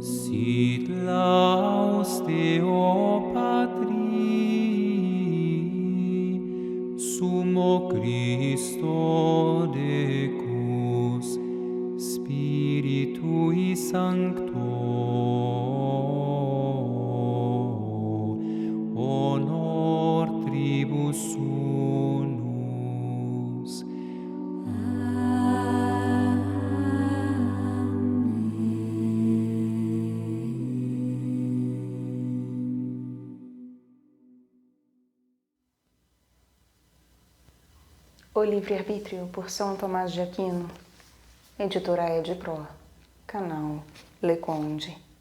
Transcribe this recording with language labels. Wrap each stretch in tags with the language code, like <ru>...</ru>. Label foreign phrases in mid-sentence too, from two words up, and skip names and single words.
<la>Sit laus Deo Patri, Sumo Christo Decus, Spiritui Sancto, honor tribus unus.</la> <pt>O Livre-Arbítrio, por São Tomás de Aquino, editora Edpro, canal Leconde.</pt>